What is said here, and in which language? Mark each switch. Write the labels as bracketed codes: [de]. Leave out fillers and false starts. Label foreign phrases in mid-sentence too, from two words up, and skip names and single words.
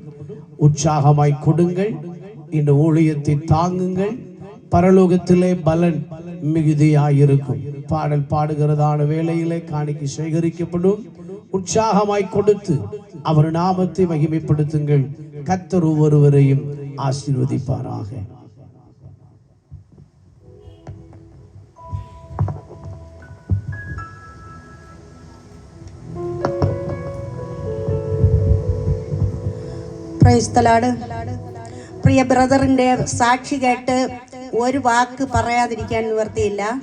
[ta] உற்சாகமாய் கொடுங்கள், இந்த ஊழியத்தை தாங்குங்கள். பரலோகத்திலே பலன் மிகுதியாயிருக்கும். பாடல் பாடுகிறதான வேளையிலே காணிக்கை சேகரிக்கப்படும். உற்சாகமாய் கொடுத்து அவர் நாமத்தை மகிமைப்படுத்துங்கள். கர்த்தர் ஒவ்வொருவரையும் ஆசீர்வதிப்பாராக. [en] Praise the Lord. [ml] പ്രിയ ബ്രദറിന്റെ സാക്ഷി കേട്ട് ഒരു വാക്ക് പറയാതിരിക്കാൻ നിവർത്തിയില്ല.